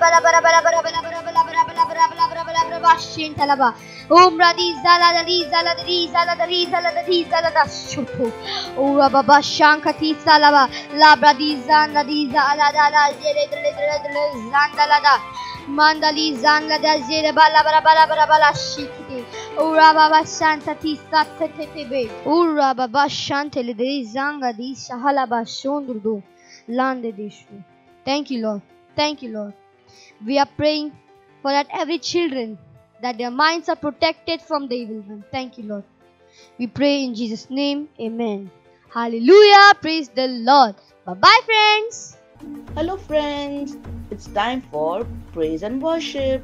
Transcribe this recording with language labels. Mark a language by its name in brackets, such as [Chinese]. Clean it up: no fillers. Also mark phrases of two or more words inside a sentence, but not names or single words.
[English] Bashintalaba Umradiza La Diza La Diza La Diza La Diza La Shutu O Rababa Shankati Salava La Bradiza La Diza La Zandalada Mandali Zanda Zere Bala Bala Shiki Ura Baba Santa Tisa Tetebe Ura Baba Shantele de Zanga di Shahalaba Shondrudu Lande Dishu. Thank you, Lord. Thank you, Lord. We are praying for that every children, that their minds are protected from the evil one. Thank you, Lord. We pray in Jesus' name. Amen. Hallelujah. Praise the Lord. Bye-bye, friends. Hello friends, it's time for praise and worship.